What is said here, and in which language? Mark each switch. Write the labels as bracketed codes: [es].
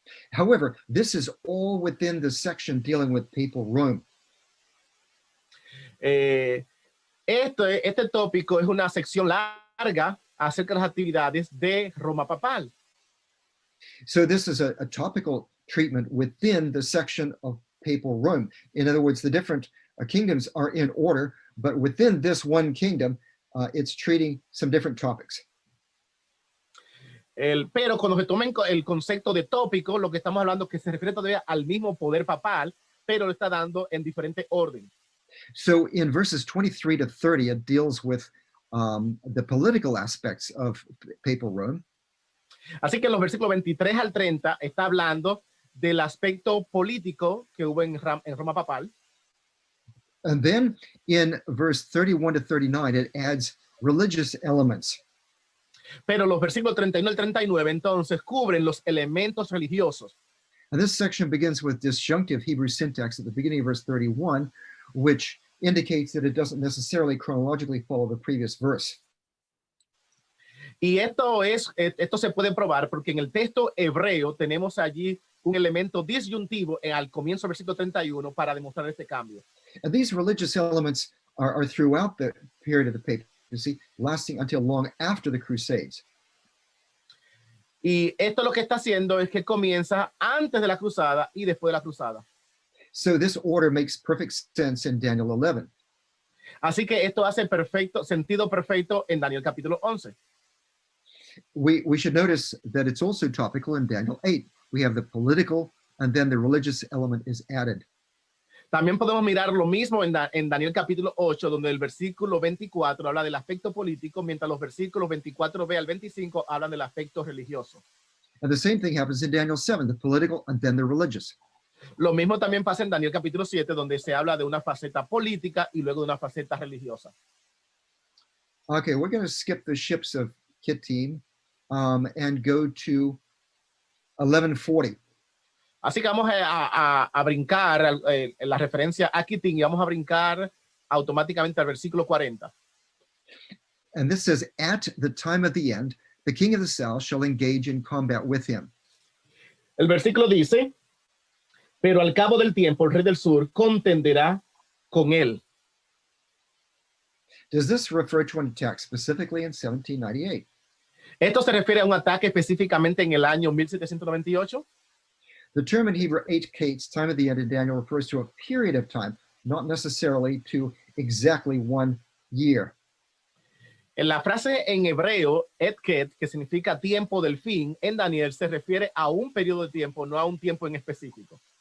[en] However, this is all within the section dealing with papal Rome. [es] Este tópico es una sección larga acerca de las actividades de Roma papal. [en] So this is a topical treatment within the section of papal Rome. In other words, the different kingdoms are in order, but within this one kingdom, it's treating some different topics. [es] Pero cuando se toma el concepto de tópico, lo que estamos hablando es que se refiere todavía al mismo poder papal, pero lo está dando en diferente orden. [en] So in verses 23 to 30, it deals with the political aspects of papal Rome. [es] Así que en los versículos 23 al 30 está hablando del aspecto político que hubo en Roma papal. [en] And then in verse 31 to 39, it adds religious elements. [es] Pero los versículos 31 al 39 entonces cubren los elementos religiosos. [en] And this section begins with disjunctive Hebrew syntax at the beginning of verse 31, which indicates that it doesn't necessarily chronologically follow the previous verse. [es] Y esto se puede probar porque en el texto hebreo tenemos allí un elemento disyuntivo al comienzo del versículo 31 para demostrar este cambio. [en] And these religious elements are throughout the period of the papacy, lasting until long after the Crusades. [es] Y esto lo que está haciendo es que comienza antes de la cruzada y después de la cruzada. [en] So this order makes perfect sense in Daniel 11. [es] Así que esto hace sentido perfecto en Daniel capítulo 11. [en] We should notice that it's also topical in Daniel 8. We have the political, and then the religious element is added. [es] También podemos mirar lo mismo en Daniel capítulo 8, donde el versículo 24 habla del aspecto político, mientras los versículos 24b al 25 hablan del aspecto religioso. [en] And the same thing happens in Daniel 7, the political and then the religious. [es] Lo mismo también pasa en Daniel capítulo 7, donde se habla de una faceta política y luego de una faceta religiosa. [en] Okay, we're going to skip the ships of Kittim and go to 1140. [es] Así que vamos a brincar la referencia a Kittim y vamos a brincar automáticamente al versículo 40. [en] And this says, at the time of the end, the king of the south shall engage in combat with him. [es] El versículo dice, pero al cabo del tiempo el rey del sur contenderá con él. [en] Does this refer to an attack specifically in 1798? [es] ¿Esto se refiere a un ataque específicamente en el año 1798? [en] The term in Hebrew, 8 time of the end in Daniel, refers to a period of time, not necessarily to exactly 1 year. [es] En la frase en hebreo, etket, que significa tiempo del fin, en Daniel se refiere a un periodo de tiempo, no a un tiempo en específico.